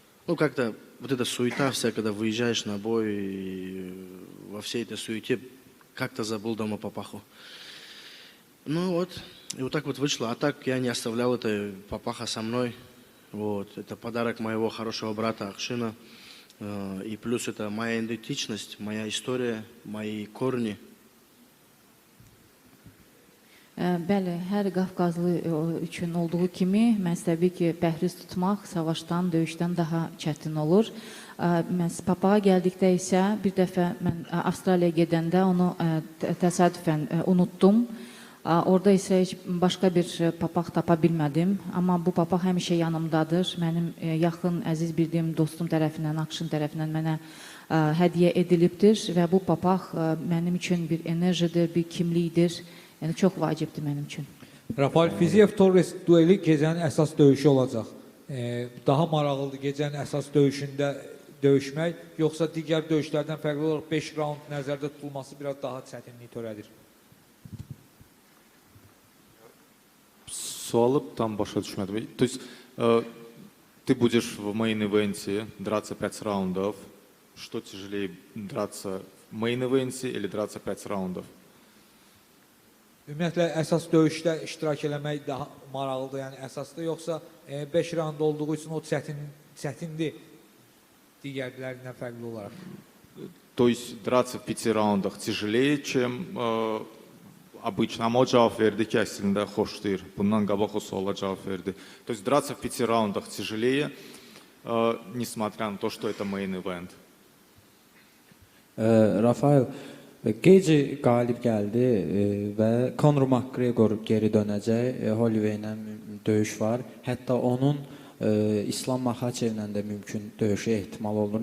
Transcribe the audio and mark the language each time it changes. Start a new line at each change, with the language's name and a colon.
Russian: Ну, как-то вот эта суета вся, когда выезжаешь на бой, и во всей этой суете как-то забыл дома папаху. Ну вот, и вот так вот вышло. А так я не оставлял это папаха со мной. Вот, это подарок моего хорошего брата Акшина. И плюс это моя идентичность, моя история, мои корни.
Azerbaijani: Bəli, hər Qafqazlı üçün olduğu kimi, mənsəbi ki, pəhriz tutmaq savaşdan, döyüşdən daha çətin olur. Papağa gəldikdə isə bir dəfə mən Avstraliyaya gedəndə onu təsadüfən unutdum. Orada isə heç başqa bir papaq tapa bilmədim. Amma bu papaq həmişə yanımdadır. Mənim yaxın, əziz bildiyim dostum tərəfindən, Akşin tərəfindən mənə hədiyyə edilibdir və bu papaq mənim üçün bir enerjidir, bir kimlikdir. Yəni çox vacibdir mənim üçün. Rafael Fiziev-Torres dueli gecənin əsas döyüşü olacaq. Daha maraqlıdır gecənin əsas döyüşündə döyüşmək, yoxsa digər döyüşlərdən fərqli olaraq 5 raund nəzərdə tutulması biraz daha çətinlik törədir? Суалы там başa düşmədim.
Russian: То есть ты будешь в мейн-ивенте драться 5 раундов. Что тяжелее, драться в мейн-ивенте или драться 5 раундов?
Azerbaijani: Ümumiyyətlə, əsas döyüşdə iştirak eləmək daha maraqlıdır, yəni əsasda, yoxsa 5 raund olduğu üçün o çətindir digərlərindən fərqli olaraq?
Russian: То есть драться в 5 раундах тяжелее, чем обычно.
Azerbaijani: Ama o cavab verdi ki, əslində xoşlayır. Bundan qabaq o suala cavab verdi.
Russian: То есть драться в 5 раундах тяжелее, несмотря на то, что это main event.
Azerbaijani: Rafael, Geci qalib gəldi və Conor McGregor geri dönəcək. Holloway ilə döyüş var. Hətta onun İslam Makhaçevlə də mümkün döyüşə ehtimal olunur.